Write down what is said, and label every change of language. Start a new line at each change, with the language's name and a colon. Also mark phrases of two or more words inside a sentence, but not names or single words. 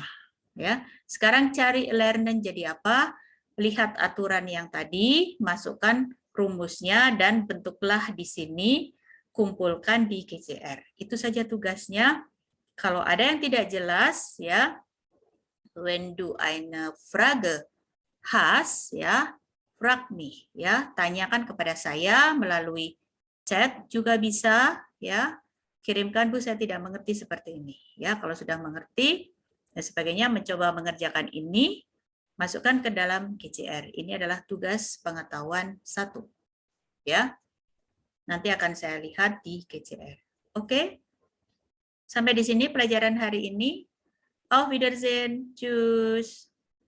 Indonesian: Ya, sekarang cari lernen jadi apa? Lihat aturan yang tadi, masukkan rumusnya dan bentuklah di sini, kumpulkan di GCR. Itu saja tugasnya. Kalau ada yang tidak jelas, ya,
German: when du eine Frage hast, ya, frag mich,
Indonesian: ya, tanyakan kepada saya melalui chat juga bisa, ya. Kirimkan, Bu, saya tidak mengerti seperti ini. Ya, kalau sudah mengerti dan sebagainya, mencoba mengerjakan ini, masukkan ke dalam GCR. Ini adalah tugas pengetahuan 1. Ya. Nanti akan saya lihat di GCR. Oke? Sampai di sini pelajaran hari ini.
German: Auf Wiedersehen. Tschüss.